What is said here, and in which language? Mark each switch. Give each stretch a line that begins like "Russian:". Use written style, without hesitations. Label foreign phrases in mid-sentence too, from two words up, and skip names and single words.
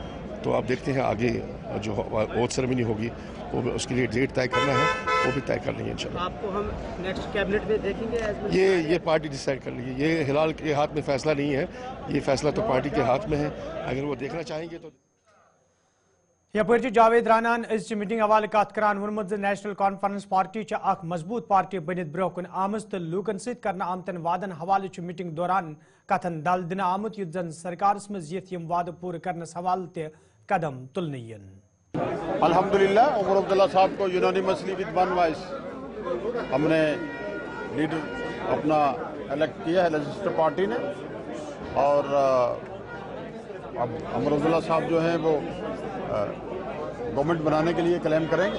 Hindi: तो आप देखते हैं आगे जो
English: oath ceremony
Hindi: होगी वो उसके लिए डेट तय करना है, वो भी तय कर लेंगे इंशाल्लाह। आपको हम
English: next cabinet
Hindi: में देखेंगे। ये पार्टी डिसाइड कर लेगी, ये हिलाल के हाथ में फैसला नहीं है, ये फैसला तो पार्टी के हाथ में है। अगर वो देखना चाहेंगे तो
Kashmiri: यपर जावेद रानान मीटिंग हवाले कत करान वोनमुत नेशनल कॉन्फ्रेंस पार्टी अख मजबूत पार्टी बनित ब्रोह कुन आमज तो लूकन सत करना आमतन वादन हवाले मीटिंग दौरान कथन दल दिन आमुत युद्ध जन सरकार मज यम वाद पूरे करनस हवाले कदम तुलन।
Hindi: अल्हम्दुलिल्लाह उमर अब्दुल्ला साहब को
English: unanimously with one voice
Hindi: हमने लीडर अपना इलेक्ट किया है लेजिस्लेटिव पार्टी ने। और अब उमर अब्दुल्ला साहब जो हैं वो गवर्नमेंट बनाने के लिए क्लेम करेंगे।